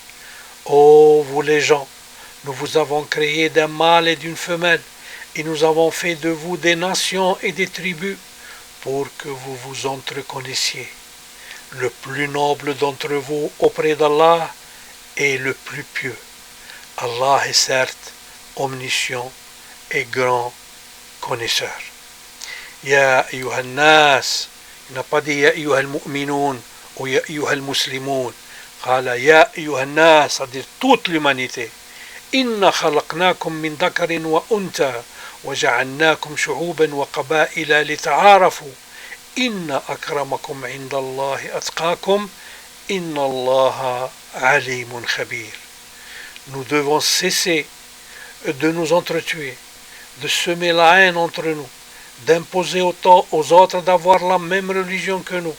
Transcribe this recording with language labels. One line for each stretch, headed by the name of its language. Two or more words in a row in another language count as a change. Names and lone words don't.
French: Ô vous les gens, nous vous avons créé d'un mâle et d'une femelle et nous avons fait de vous des nations et des tribus pour que vous vous entreconnaissiez. Le plus noble d'entre vous auprès d'Allah est le plus pieux. Allah est certes omniscient et grand connaisseur.
Arabic: يا أيها الناس,
French: il n'a pas dit
Arabic: يا أيها المؤمنون
French: ou
Arabic: يا أيها المسلمون. قال يا أيها الناس,
French: c'est-à-dire toute l'humanité.
Arabic: إنا خلقناكم من ذكر وأنثى وجعلناكم شعوبا وقبائل لتعارفوا. إن أكرمكم عند الله أتقاكم. إن الله عليم خبير.
French: Nous devons cesser de nous entretuer, de semer la haine entre nous, d'imposer aux autres d'avoir la même religion que nous.